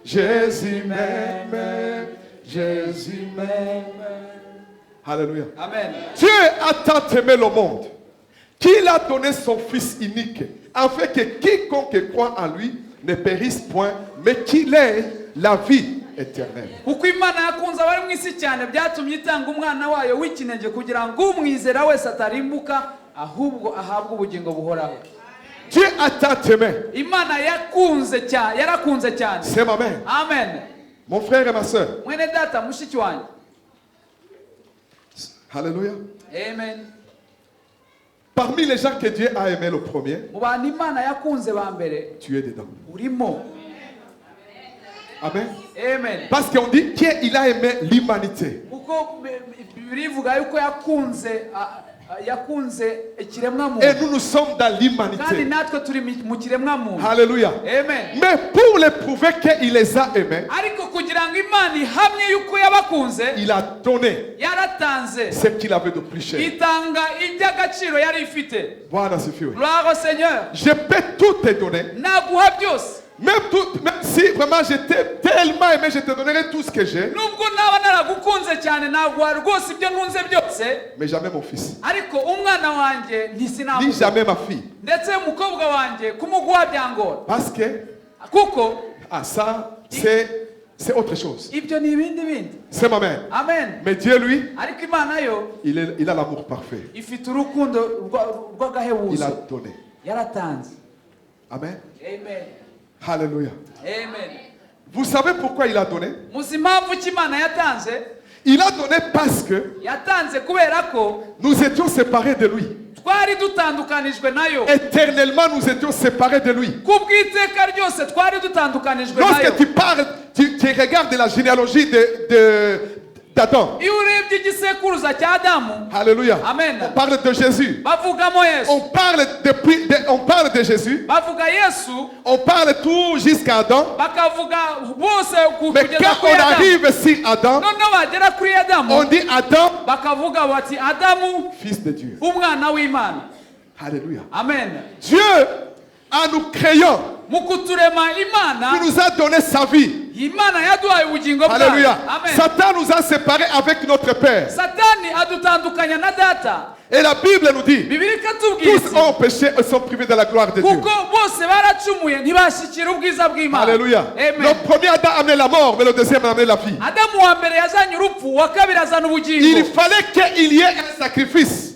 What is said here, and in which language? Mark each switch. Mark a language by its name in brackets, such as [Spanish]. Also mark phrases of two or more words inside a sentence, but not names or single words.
[French] Jésus m'aime, Jésus m'aime. Alléluia. Amen. Dieu a tant aimé le monde qu'il a donné son Fils unique, afin que quiconque croit en lui ne périsse point, mais qu'il ait la vie éternelle. [Kinyarwanda] Kuko Imana yakunze abari mu isi cyane byatumye itanga umwana wayo w'ikinege kugira ngo umwizera wese atarimbuka ahubwo ahabwe ubugingo buhoraho. [French] Dieu a tant aimé. [Kinyarwanda] Imana yakunze cyane, yarakunze cyane. [French] C'est ma mère. Amen. Mon frère et ma soeur. [Kinyarwanda] Mwene data mushiki wanjye. [French] Alléluia. Amen. Parmi les gens que Dieu a aimé le premier, [Kinyarwanda] Mu bantu Imana yakunze ba mbere [French] tu es dedans. [Kinyarwanda] urimo. [French] Amen. Amen. Parce qu'on dit qu'il a aimé l'humanité. [Kinyarwanda] Kuko Bibiliya ivuga yuko yakunze ikiremwa muntu. [French] Et nous sommes dans [Kinyarwanda] Kandi [French] l'humanité. [Kinyarwanda] natwe turi mu kiremwa muntu. [French] Alléluia. Amen. Mais pour les prouver qu'il les a aimés, [Kinyarwanda] Ariko kugira ngo Imana ihamye yuko yabakunze, [French] il a donné [Kinyarwanda] yaratanze [French] ce qu'il avait de plus cher. [Kinyarwanda] itanga iby'agaciro yari ifite. [French] Voilà, c'est fait. Gloire au Seigneur. Je peux tout te donner. [Kinyarwanda] Naguha byose. [French] Même si vraiment j'étais tellement aimé, je te donnerai tout ce que j'ai. [Kinyarwanda] Nubwo naba naragukunze cyane naguha rwose ibyo nkunze byose, [French] Mais jamais mon fils. [Kinyarwanda] ariko umwana wanjye Ni ntisinamuha. [French] jamais ma fille. [Kinyarwanda] Ndetse umukobwa wanjye kumuguha byangora. [French] Parce que [Kinyarwanda] Kuko [French] ça, c'est autre chose. [Kinyarwanda] ibyo ni ibindi bindi. [French] C'est ma mère. Amen. Mais Dieu, lui, [Kinyarwanda] Ariko Imana yo [French] il a l'amour parfait. [Kinyarwanda] ifite urukundo [French] Il a [Kinyarwanda] rw'agahebuzo. [French] donné. [Kinyarwanda] Yaratanze. [French] Amen. Amen. Alléluia. Amen. Vous savez pourquoi il a donné? [Kinyarwanda] Muzi impamvu ki Imana yatanze? [French] Il a donné parce que [Kinyarwanda] Yatanze kubera ko [French] nous étions séparés de lui. [Kinyarwanda] twari dutandukanijwe nayo. [French] Éternellement, nous étions séparés de lui. [Kinyarwanda] Kubw'iteka ryose twari dutandukanijwe [French] Lorsque [Kinyarwanda] nayo. [French] tu parles, tu regardes la généalogie d'Adam. [Kinyarwanda] Iyo urebye igisekuruza cya Adamu, [French] Alléluia. Amen. On parle de Jésus. [Kinyarwanda] bavugamo Yesu. [French] On parle de Jésus. [Kinyarwanda] Bavuga Yesu, [French] On parle tout jusqu'à Adam. [Kinyarwanda] bakavuga bose [French] Mais [Kinyarwanda] kugeza [French] quand [Kinyarwanda] kuri [French] on [Kinyarwanda] Adamu. [French] arrive sur Adam, [Kinyarwanda] Noneho bagera kuri Adamu, [French] on dit Adam, [Kinyarwanda] bakavuga bati Adamu, [French] fils de Dieu. [Kinyarwanda] umwana w'Imana. [French] Alléluia. Amen. Dieu, en nous créant, [Kinyarwanda] Mu kuturema Imana, [French] il nous a donné sa vie. [Kinyarwanda] Imana yaduhaye ubugingo bwayo. [French] Alléluia. Amen. Satan nous a séparés avec notre Père. [Kinyarwanda] Satani adutandukanya na data. [French] Et la Bible nous dit, [Kinyarwanda] Bibiliya ikatubwira [French] tous [Kinyarwanda] iti, [French] ont péché et sont privés de la gloire de Dieu. [Kinyarwanda] kuko bose baracumuye ntibashyikira ubwiza bw'Imana. [French] Alléluia. Le Amen. premier Adam a amené la mort, mais le deuxième a amené la vie. [Kinyarwanda] Adamu wa mbere yazanye urupfu, uwa kabiri azana [French] Il [Kinyarwanda] ubugingo. [French] fallait qu'il y ait un sacrifice